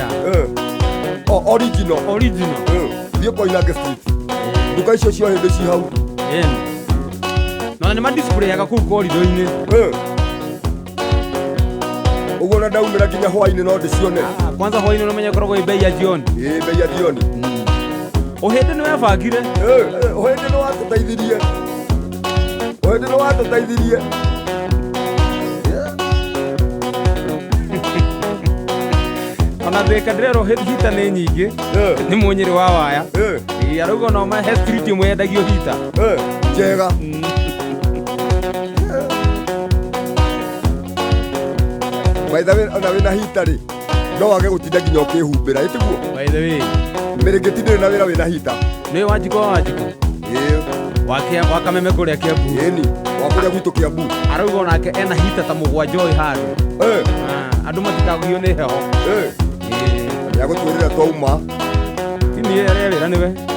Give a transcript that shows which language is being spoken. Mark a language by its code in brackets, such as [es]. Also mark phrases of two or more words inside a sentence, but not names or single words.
[ki] Original. Original. Thiĩ Koinange Street. Nduka icio cio hĩndĩ ci hau. No nĩ ma display yaga kũu korido-inĩ. Ũguo na ndaumĩra nginya hwainĩ no ndĩcione. Kwanza hwainĩ no menye koragwo [sw] bei ya jioni. Bei ya jioni. [ki] Ũhĩndĩ nĩ webangire. Ũhĩndĩ nĩ watũteithirie. Ũhĩndĩ nĩ watũteithirie. Ona Thika ndĩrerwo hita nĩ nyingĩ. Nĩ Mũnyĩrĩ wa waya. Arauga no mahe street ĩmwe yendagio hita. Njega. [en] By the way, [ki] ona wĩna hita rĩ, no wage gũtinda nginya ũkĩhumbĩra, ĩtiguo? [en] By the way. [ki] Mĩrĩngĩti ndĩrĩ na wĩra wĩna hita. Nĩ Wanjikũ wa Wanjikũ. Wa Kameme kũrĩa Kiambu. Ĩni, wa kũrĩa gwitũ Kiambu. Arauga onake ena hita ta mũgwanja ũyũ handũ. Andũ matikagio nĩ heho. Ya gũtũrĩra twauma. Niĩ arĩa wĩra nĩwe.